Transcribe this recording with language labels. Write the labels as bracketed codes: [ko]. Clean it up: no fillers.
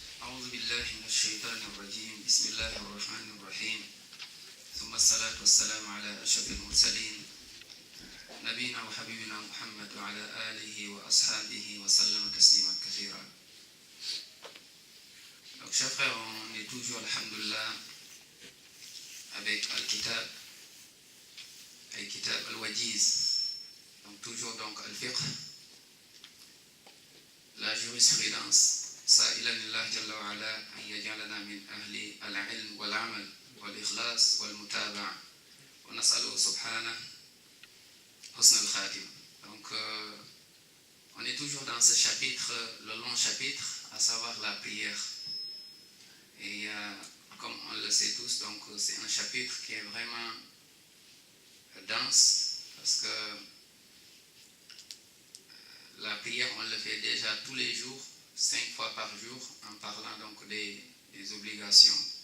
[ar] بسم الله الرحمن الرحيم ثم الصلاة والسلام على أشرف المرسلين نبينا وحبيبنا محمد وعلى آله وأصحابه وسلم تسليما كثيرا. [fr] Donc chers frères, on est toujours alhamdoulilah avec Al-Kitab Al-Wajiz, donc toujours donc Al-Fiqh, la jurisprudence. [ar] سائلا الله جل وعلا أن يجعلنا من أهل العلم والعمل والإخلاص والمتابعة ونسأله سبحانه حسن الخاتمة. [fr] Donc on est toujours dans ce chapitre, le long chapitre, à savoir la prière. Et comme on le sait tous, donc c'est un chapitre qui est vraiment dense parce que la prière on le fait déjà tous les jours, 5 fois par jour, en parlant donc des obligations.